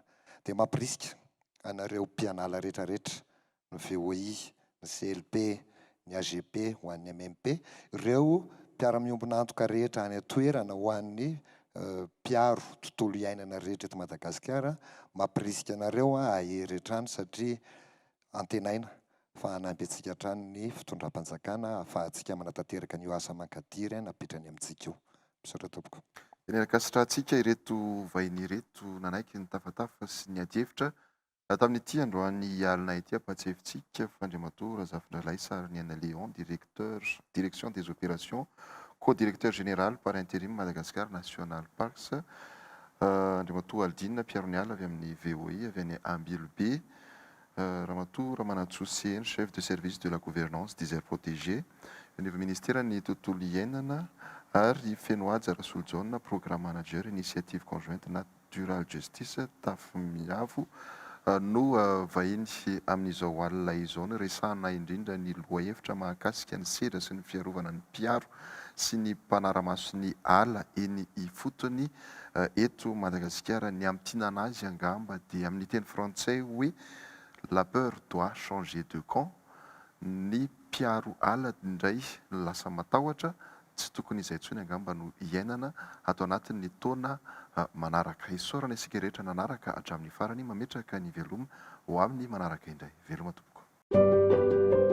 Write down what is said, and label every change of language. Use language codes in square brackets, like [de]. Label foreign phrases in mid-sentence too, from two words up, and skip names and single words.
[mg] Dia mampirisika anareo mpianala rehetrarehetra ny VOI, ny CLP, ny AGP ho an'ny MMP, ireo mpiara-miombona antoka rehetra any atoerana ho an'ny mpiaro tontolo iainana rehetra eto Madagasikara, mampirisika anareo ahery hatrany satria antenaina fa hanampy antsika hatrany ny fitondram-panjakana ahafahantsika manatanteraka an'io asa mankadiry napitrany amintsika io. Misaotra tompoko. Erakasitrahantsika ireto vahiny ireto nanaiky ny tafatafa sy ny ady-hevitra tamin'ity androany alina ity ampatsefitsika fandriamatoa Razafindralay Sariniana Léon, [fr] direction des opérations, co-directeur général par intérim [mg] Madagascar National Parks, andriamatoa Aldina Mpiaro avy amin'ny VOI avy any Ambilobe, ramatoa Ramanatsoa CN, [fr] chef de service de la gouvernance des aires protégées, [mg] ny ministère ny tontolo iainana ary Fenoaja Rasoljaona, [en] programme manager [fr] initiative conjointe [en] natural justice Tafimiavo [mg] no vahiny amin'izao alina izao ny resahana indrindra ny lohahevitra mahakasika ny Sedra sy ny fiarovana ny Mpiaro sy ny Mpanaramaso ny ala eny Ifotony eto Madagasikara. Ny amtinana azy angamba dia amin'ny teny frantsay hoe [fr] la peur doit changer de camp. [mg] Ny mpiaro ala indray lasa matahotra, tsy tokony izay intsony angamba no iainana ato anatin'ny taona manaraka. Isaorana isika rehetra nanaraka hatramin'ny farany mametraka ny veloma ho amin'ny manaraka indray. Veloma tompoko.